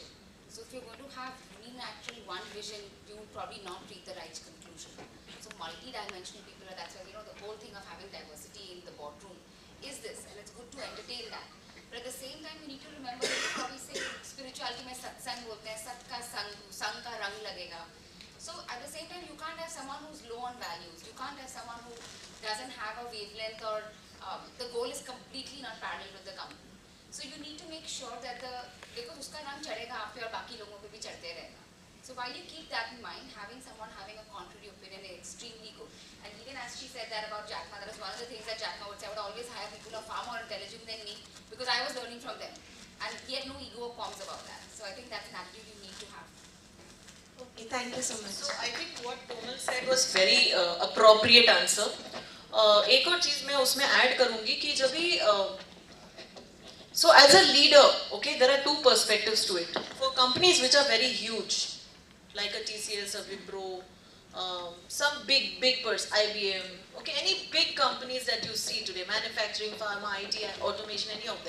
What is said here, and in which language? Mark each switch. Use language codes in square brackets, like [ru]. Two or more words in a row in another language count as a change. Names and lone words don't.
[en] So if you're going to have unilateral one vision, you will probably not reach the right conclusion. So multi-dimensional people, that's why, the whole thing of having diversity in the boardroom is this, and it's good to entertain that. But at the same time, we need to remember that we probably say spirituality [hi] में सत्संग बोलते हैं, सत का संग का रंग लगेगा. [en] So at the same time, you can't have someone who's low on values. You can't have someone who doesn't have a wavelength or the goal is completely not parallel with the company. So you need to make sure that because [hi] उसका रंग चढ़ेगा आप पे और बाकी लोगों पे भी चढ़ते रहेगा. [en] So while you keep that in mind, having someone having a contrary opinion is extremely good. And even as she said that about Jack Ma, that was one of the things that Jack Ma would say, I would always hire people who are far more intelligent than me because I was learning from them. And he had no ego or qualms about that. So I think that's an attitude you need to have. Okay, thank you so much. So I think what Komal said was very appropriate answer. [hi] एक और चीज मैं उसमें ऐड करूंगी कि जब भी [en] so as a leader, okay, there are two perspectives to it. For companies which are very huge, like a TCS, a Wipro, some big IBM, okay, any big companies that you see today, manufacturing, pharma, IT, automation, any of them.